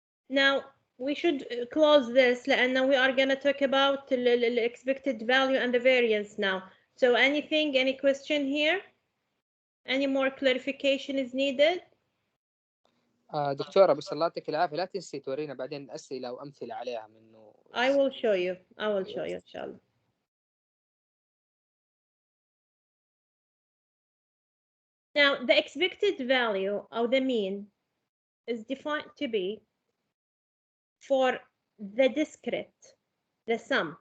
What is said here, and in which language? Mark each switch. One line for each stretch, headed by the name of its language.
English: Now, we should close this
Arabic: لأن
English: we are going to talk about the expected value and the variance now. So anything, any question here? Any more clarification is needed?
Arabic: دكتورة بس الله يعطيك العافية، لا تنسي تورينا بعدين أسئلة وأمثلة عليها منه.
English: I will show you. I will show you
Arabic: إن شاء الله.
English: Now, the expected value of the mean is defined to be for the discrete, the sum.